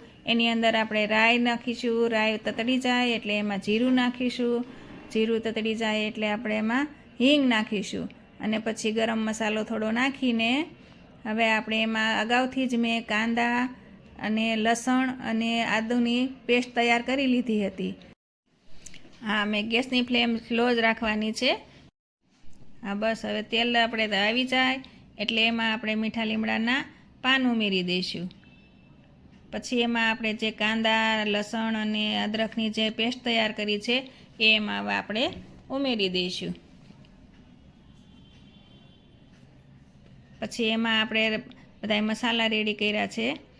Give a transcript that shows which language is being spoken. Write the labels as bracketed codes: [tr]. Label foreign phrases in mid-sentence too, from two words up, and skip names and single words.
[gu] એની અંદર આપણે રાઈ નાખીશું। રાઈ તતડી જાય એટલે એમાં જીરું નાખીશું। જીરું તતડી જાય એટલે આપણે એમાં હિંગ નાખીશું અને પછી ગરમ મસાલો થોડો નાખીને હવે આપણે એમાં અગાઉથી જ મેં કાંદા અને લસણ અને આદુની પેસ્ટ તૈયાર કરી લીધી હતી। હા, મેં ગેસની [en] flame slow [gu] જ રાખવાની છે। હા બસ હવે તેલ આપણે આવી જાય એટલે એમાં આપણે મીઠા લીમડાના પાન ઉમેરી દઈશું। પછી એમાં આપણે જે કાંદા લસણ અને અદરકની જે પેસ્ટ તૈયાર કરી છે એ એમાં આપણે ઉમેરી દઈશું। પછી એમાં આપણે બધા મસાલા રેડી કર્યા છે।